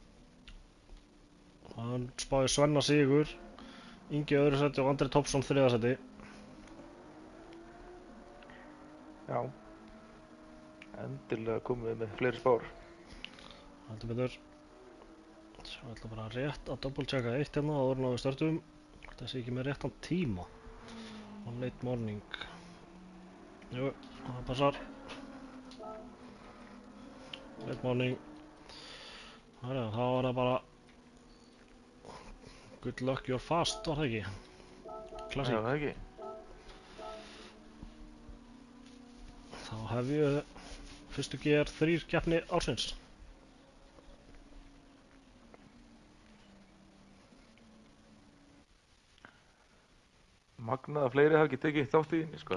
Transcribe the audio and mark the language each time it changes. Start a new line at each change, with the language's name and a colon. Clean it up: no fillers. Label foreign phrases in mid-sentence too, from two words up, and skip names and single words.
Icelandic: Hann spáði Svenna sigur. Ingi öðru seti og Andri Topsson þriðja seti. Já. Endilega komum við með fleiri spár. Heldur betur. Svo ætla bara rétt að doppelchecka eitt hérna áður en við startum. Það sé ekki með réttan tíma.
English: On late morning.
Icelandic: Jú, það passar.
English: Late morning.
Icelandic: Þá var það bara
English: good luck you're fast,
Icelandic: var það ekki? Klassík. Já, það ekki. Þá hef ég fyrstu GR3 keppni ársins. Magnað að fleiri hafa ekki tekið þátt í henni, sko.